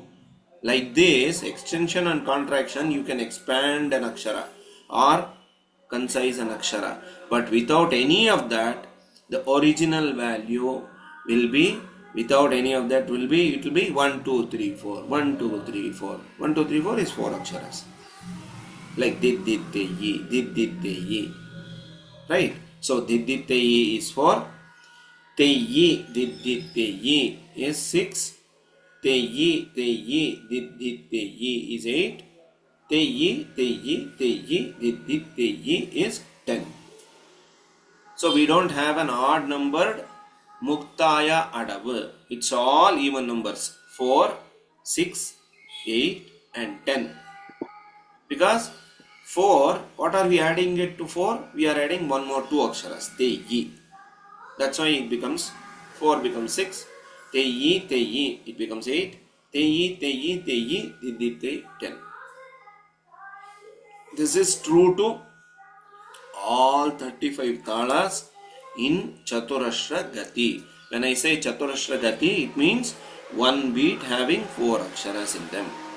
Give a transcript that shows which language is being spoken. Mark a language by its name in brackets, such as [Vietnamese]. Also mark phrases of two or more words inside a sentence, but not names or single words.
[English] Like this, extension and contraction, you can expand an akshara or concise an akshara. But without any of that, the original value will be, without any of that, it will be 1, 2, 3, 4. 1, 2, 3, 4. 1, 2, 3, 4 is 4 aksharas. Like did, te, ye. Right? So did, te, ye is for te, ye, did, te, ye is 6. Te, ye, did, te, ye is 8. Te, ye, did, te, ye is 10. So we don't have an odd numbered Muktaya Adavu. It's all even numbers. 4, 6, 8 and 10. Because 4, what are we adding it to 4? We are adding one more 2 aksharas. Te, ye. That's why it becomes 4 becomes 6. Te, ye, it becomes 8. Te, ye, did, 10. This is true to all 35 talas in Chaturashra Gati. When I say Chaturashra Gati, it means one beat having 4 aksharas in them.